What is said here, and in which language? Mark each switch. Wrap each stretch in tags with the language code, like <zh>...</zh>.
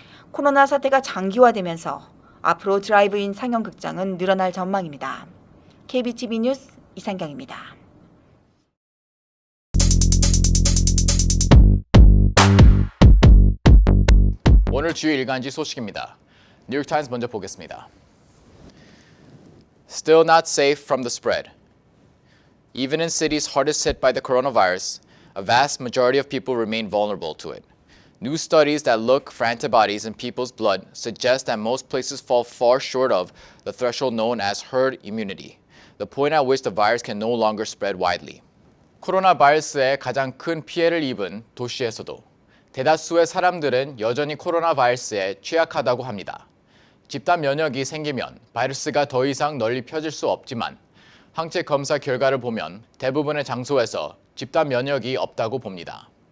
<ko>코로나 사태가 장기화되면서 앞으로 드라이브인 상영 극장은 늘어날 전망입니다. KBTV 뉴스 이상경입니다. 오늘 주요 일간지 소식입니다. 뉴욕타임스 먼저 보겠습니다.</ko> <en>Still not safe from the spread. Even in cities hardest hit by the coronavirus, a vast majority of people remain vulnerable to it. New studies that look for antibodies in people's blood suggest that most places fall far short of the threshold known as herd immunity, the point at which the virus can no longer spread widely.</en> <ko>코로나 바이러스에 가장 큰 피해를 입은 도시에서도 대다수의 사람들은 여전히 코로나 바이러스에 취약하다고 합니다. 집단 면역이 생기면 바이러스가 더 이상 널리 펴질 수 없지만 항체 검사 결과를 보면 대부분의 장소에서 집단 면역이 없다고 봅니다.</ko>